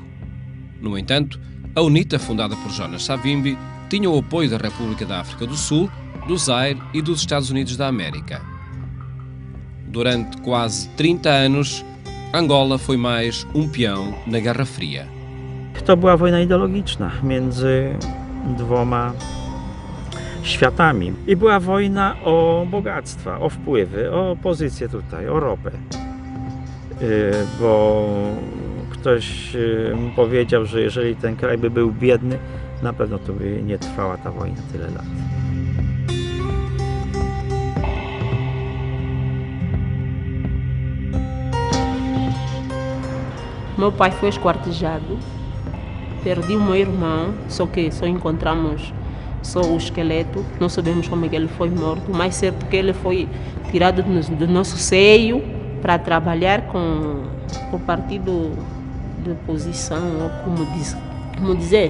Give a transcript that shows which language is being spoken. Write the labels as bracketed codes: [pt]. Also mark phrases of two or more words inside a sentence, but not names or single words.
[pt] No entanto, a UNITA, fundada por Jonas Savimbi, tinha o apoio da República da África do Sul, do Zaire e dos Estados Unidos da América. Durante quase 30 anos, Angola foi mais um peão na Guerra Fria. [pl] To była wojna ideologiczna między dwoma światami. I była wojna o bogactwa, o wpływy, o pozycję tutaj, o ropę. Bo ktoś powiedział, że jeżeli ten kraj by był biedny, na pewno to by nie trwała ta wojna tyle lat. [pt] Meu pai foi esquartejado, perdi o meu irmão, só que só encontramos só o esqueleto, não sabemos como é que ele foi morto, mas certo que ele foi tirado do nosso seio para trabalhar com o partido de oposição, ou como dizer.